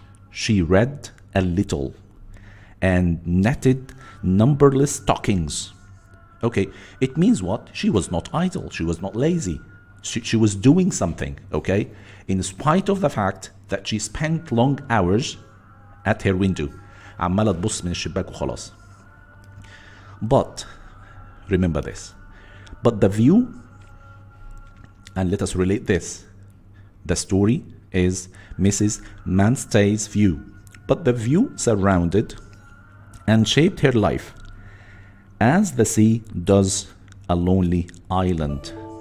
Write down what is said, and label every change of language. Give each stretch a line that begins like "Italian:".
English: She read a little and knitted numberless stockings. Okay, it means what? She was not idle. She was not lazy. She was doing something, okay? In spite of the fact that she spent long hours at her window.
Arabic: عمالة تبص من الشباك وخلاص.
English: But, remember this. But the view, and let us relate this. The story is Mrs. Manstey's view, but the view surrounded and shaped her life as the sea does a lonely island.